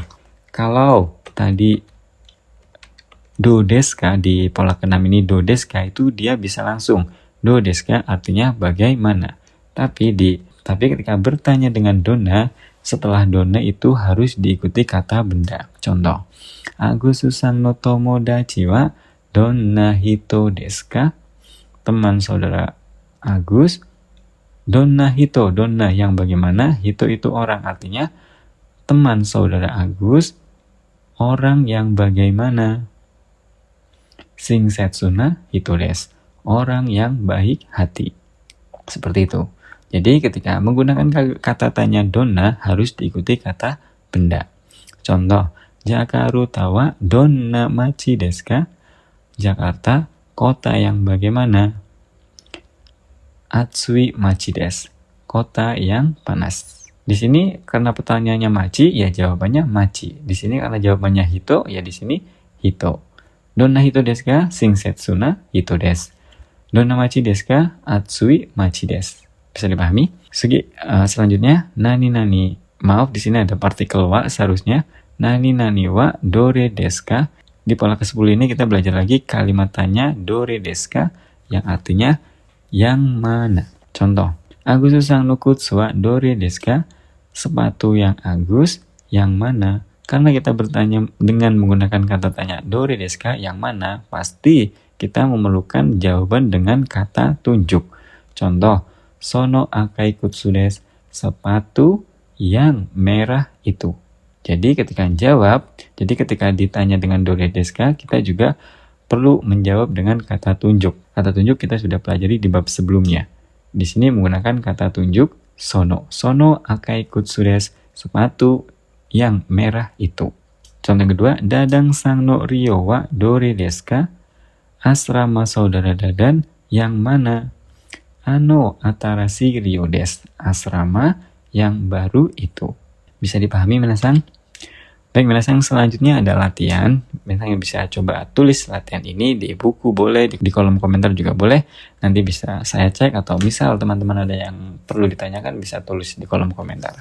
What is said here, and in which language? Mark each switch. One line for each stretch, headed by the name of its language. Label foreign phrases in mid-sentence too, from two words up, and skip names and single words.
Indonesian: Kalau tadi
Japanese: どう です か
Indonesian: di pola ke-6 ini
Japanese: どう です か
Indonesian: itu dia bisa langsung.
Japanese: どう です か
Indonesian: artinya bagaimana. Tapi ketika bertanya dengan donna, setelah donna itu harus diikuti kata benda. Contoh,
Japanese: アグスさん の 友達 は どんな 人 です か?
Indonesian: Teman saudara Agus,
Japanese: どんな 人,
Indonesian: donna yang bagaimana, hito itu orang, artinya teman saudara Agus, orang yang bagaimana.
Japanese: 親切な 人 です,
Indonesian: orang yang baik hati. Seperti itu. Jadi ketika menggunakan kata tanya donna harus diikuti kata benda.
Japanese: Contoh, ジャカルタ は どんな 町 です か?
Indonesian: Jakarta, kota yang bagaimana?
Japanese: 暑い 町 です,
Indonesian: kota yang panas. Di sini karena pertanyaannya machi, ya jawabannya machi. Di sini karena jawabannya hito, ya di sini hito.
Japanese: どんな 人 です か? 親切な 人 です. どんな 町 です か? 暑い 町 です.
Indonesian: Bisa dipahami? Selanjutnya,
Japanese: 何々.
Indonesian: Maaf, di sini ada partikel wa seharusnya.
Japanese: 何々 は どれ です か?
Indonesian: Di pola ke-10 ini kita belajar lagi kalimat tanya
Japanese: どれ です か?
Indonesian: Yang artinya yang mana. Contoh,
Japanese: アグスさん の 靴 は どれ です か?
Indonesian: Sepatu yang Agus yang mana? Karena kita bertanya dengan menggunakan kata tanya
Japanese: どれ です か?
Indonesian: Yang mana? Pasti kita memerlukan jawaban dengan kata tunjuk. Contoh,
Japanese: その 赤い 靴 です,
Indonesian: sepatu yang merah itu. Jadi ketika ditanya dengan
Japanese: どれ です か,
Indonesian: kita juga perlu menjawab dengan kata tunjuk. Kata tunjuk kita sudah pelajari di bab sebelumnya. Di sini menggunakan kata tunjuk sono.
Japanese: その 赤い 靴 です,
Indonesian: sepatu yang merah itu. Contoh kedua,
Japanese: ダダン さん の 寮 は どれ です か?
Indonesian: Asrama saudara Dadan yang mana?
Japanese: あの 新しい 寮 です,
Indonesian: asrama yang baru itu. Bisa dipahami minasang? Baik minasang, selanjutnya ada latihan. Minasang yang bisa coba tulis latihan ini di buku boleh, di kolom komentar juga boleh. Nanti bisa saya cek atau misal teman-teman ada yang perlu ditanyakan bisa tulis di kolom komentar.